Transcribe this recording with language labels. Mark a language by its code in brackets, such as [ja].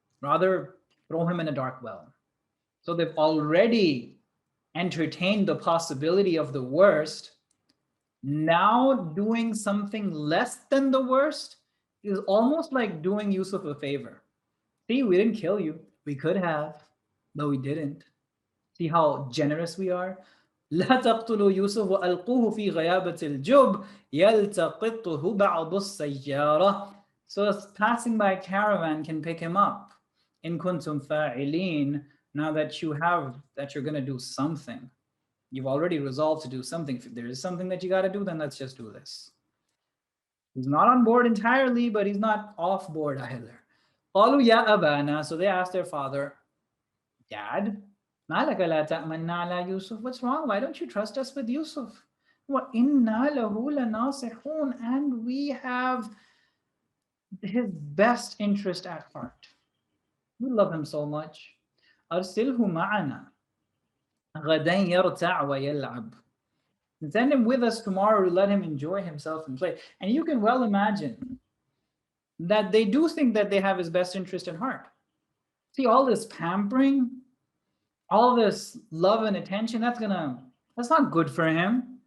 [en] Rather, throw him in a dark well. So they've already entertained the possibility of the worst. Now doing something less than the worst is almost like doing Yusuf a favor. See, we didn't kill you. We could have. but we didn't. See how generous we are? [ar] لا تقتلوا يوسف وألقوه في غيابة الجب يلتقطه بعض السيارة. [en] So a passing by caravan can pick him up. [ar] In kuntum fa'ilin. [en] Now that you're going to do something. You've already resolved to do something. If there is something that you got to do, then let's just do this. He's not on board entirely, but he's not off board either. [ar] قالوا يا أبانا. [en] So they asked their father, Dad, [ar] ما لك لا تأمنا على يوسف? [en] What's wrong? Why don't you trust us with Yusuf? [ar] وإنا له لناصحون. [en] And we have his best interest at heart. We love him so much. [ar] أرسله معنا غدا يرتع ويلعب. [en] Send him with us tomorrow to let him enjoy himself and play. And you can well imagine that they do think that they have his best interest at heart. See, all this pampering, all this love and attention, that's not good for him.